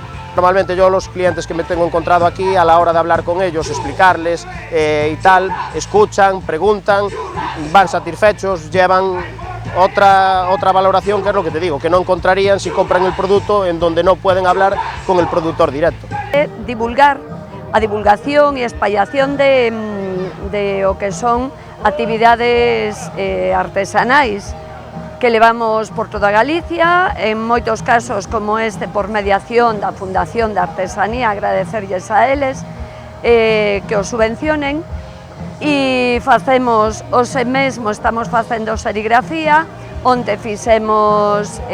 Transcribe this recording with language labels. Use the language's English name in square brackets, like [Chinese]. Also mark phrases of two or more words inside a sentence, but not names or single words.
[Spanish] Normalmente yo los clientes que me tengo encontrado aquí, a la hora de hablar con ellos, explicarles y tal, escuchan, preguntan, van satisfechos, llevan otra valoración, que es lo que te digo, que no encontrarían si compran el producto en donde no pueden hablar con el productor directo. [Galician] Divulgar, a divulgación e espallación de o que son actividades artesanais que levamos por toda Galicia, en moitos casos como este por mediación da Fundación de Artesanía, agradecerlles a eles que os subvencionen, e facemos hoxe mesmo, estamos facendo serigrafía, onde fixemos